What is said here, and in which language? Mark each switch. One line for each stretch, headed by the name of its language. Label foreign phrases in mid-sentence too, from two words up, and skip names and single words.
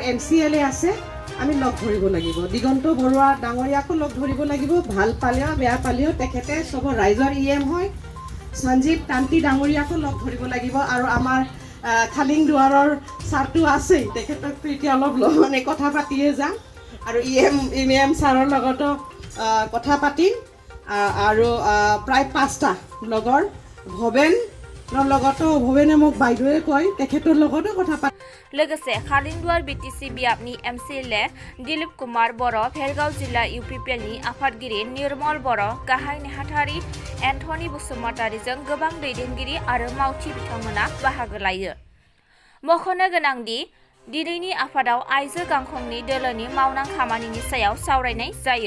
Assamese: এমচিএলএ আছে আমি লগ ধৰিব লাগিব দিগন্ত বৰুৱা ডাঙৰীয়াকো লগ ধৰিব লাগিব ভাল পালেও বেয়া পালেও তেখেতে সব ৰাইজৰ ইএম হয় সঞ্জীৱ কান্তি ডাঙৰীয়াকো লগ ধৰিব লাগিব আৰু আমাৰ খালিং দুৱাৰৰ ছাৰটো আছেই তেখেতকতো এতিয়া অলপ মানে কথা পাতিয়ে যাম আৰু ইএম ছাৰৰ লগতো কথা পাতিম আৰু প্ৰায় 5টা লগৰ ভৱেনে মোক বাইদেৱে কয় তেখেতৰ লগতো কথা পাতি
Bodo: लोगोसे खालिंदुवार बीटीसी बियाबनि एमसिएलए दिलीप कुमार बर' भेरगाव जिल्ला इउपिपिएलनि आफादगिरि निर्मल बर' गाहाय नेहाथारि एन्थनी बसुमतारिजों गोबां दैदेनगिरि आरो मावथि बिथांमोना बाहागो लायो। मख'नो गोनांदि दिनैनि आफादाव आइजो गांखंनि दोलोनि मावनां खामानिनि सायाव सावरायनाय जायो।